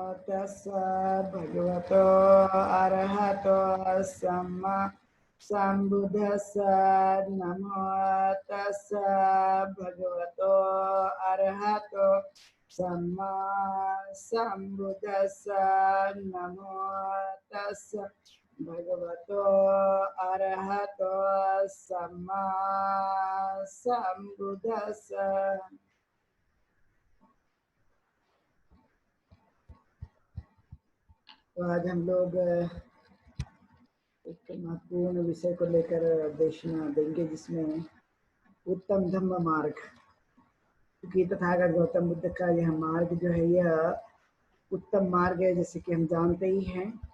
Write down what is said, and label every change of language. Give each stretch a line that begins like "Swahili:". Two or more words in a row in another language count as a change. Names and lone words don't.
Pali: तस्सा भगवतो अरहतो सम्मा सम्बुद्धस्सा नमो तस्सा भगवतो अरहतो सम्मा सम्बुद्धस्सा नमो तस्सा भगवतो अरहतो सम्मा सम्बुद्धस्सा।
Hindi: तो आज हम लोग एक महत्वपूर्ण विषय को लेकर देशना देंगे, जिसमें उत्तम धम्म मार्ग, क्योंकि तथागत गौतम बुद्ध का यह मार्ग जो है यह उत्तम मार्ग है, जैसे कि हम जानते ही हैं।